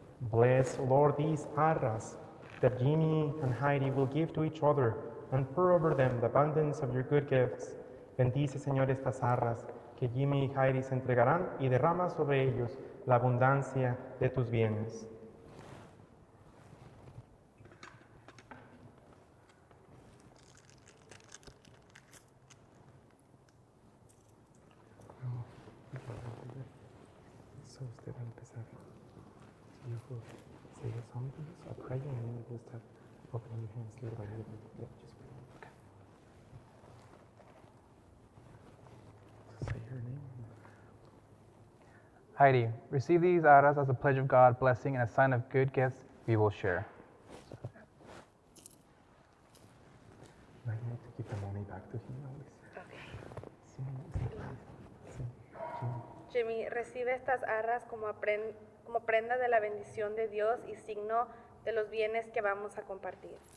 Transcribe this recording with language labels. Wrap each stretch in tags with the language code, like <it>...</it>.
<en>Bless, Lord, these arras that Jimmy and Heidi will give to each other, and pour over them the abundance of your good gifts.</en> <es>Bendice, Señor, estas arras que Jimmy y Heidi se entregarán y derrama sobre ellos la abundancia de tus bienes. So usted va a empezar.</es> <en>You will say your psalms or pray, and then you will start opening your hands little by little. Yeah, just pray. Okay. So say your name. Heidi, receive these arras as a pledge of God, blessing, and a sign of good gifts we will share. Now you need to give the money back to him, Alice.</en> <es>Jimmy, recibe estas arras como prenda de la bendición de Dios y signo de los bienes que vamos a compartir.</es>